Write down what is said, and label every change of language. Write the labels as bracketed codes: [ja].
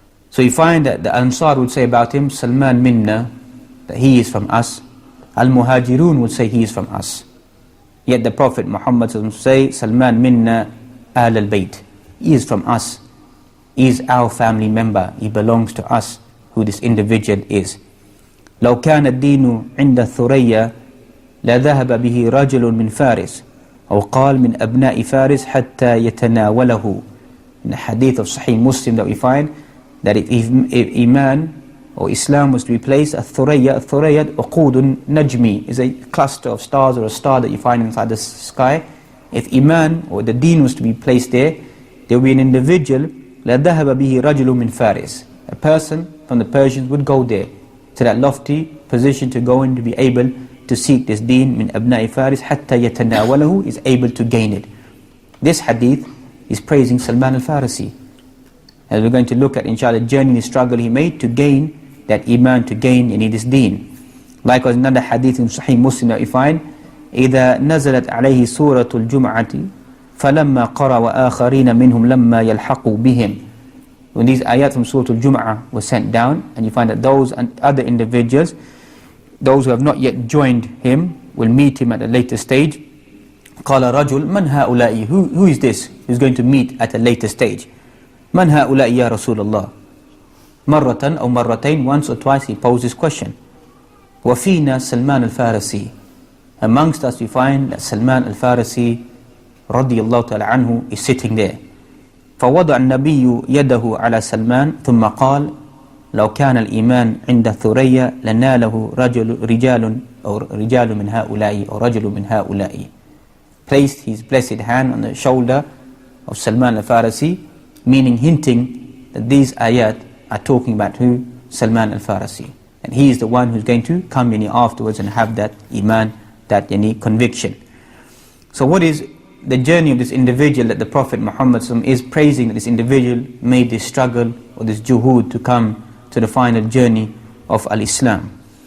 [en] So you find that the Ansar would say about him, Salman minna, that he is from us. Al-Muhajirun would say he is from us. Yet the Prophet Muhammad would say, Salman minna Ahl al-Bayt, he is from us, he is our family member, he belongs to us, who this individual is. [ar] لو كان الدين عند الثريا لذهب به رجل من فارس أو قال من أبناء فارس حتى يتناوله. [en] In the hadith of Sahih Muslim that we find that if Iman or Islam was to be placed, [ar] الثريا عقود [en] najmi is a cluster of stars or a star that you find inside the sky. If Iman or the deen was to be placed there, there would be an individual, [ar] لذهب به رجل من فارس, [en] a person from the Persians would go there to that lofty position to go in to be able to seek this deen [ar] min abna'i Faris hatta yatanawalahu, [en] is able to gain it. This hadith is praising Salman al-Farisi, as we're going to look at inshallah the journey and the struggle he made to gain that iman, to gain this deen. Likewise another hadith in Sahih Muslim that we find, [ar] إذا نزلت عليه سورة الجمعة فلما قرأ وآخرين منهم لما يلحقوا بهم. [en] When these ayat from Surah Al-Jum'ah were sent down, and you find that those and other individuals, those who have not yet joined him, will meet him at a later stage. [ar] قال رجل من هؤلاء, [en] who is this who's going to meet at a later stage? [ar] من هؤلاء يا رسول الله. مرة أو مرتين, [en] once or twice he posed this question. [ar] وفينا سلمان الفارسي. [en] Amongst us we find that Salman al-Farisi radiyallahu ta'ala anhu is sitting there. [ar] فوضع النبي يده على سلمان ثم قال لو كان الإيمان عند ثريا لناله رجال من هؤلاء أو رجل من هؤلاء. [en] Placed his blessed hand on the shoulder of Salman al-Farisi, meaning hinting that these ayat are talking about who? Salman al-Farisi. And he is the one who's going to come in afterwards and have that iman, that conviction. So what is the journey of this individual that the Prophet Muhammad is praising, that this individual made this struggle or this juhud to come to the final journey of Al-Islam?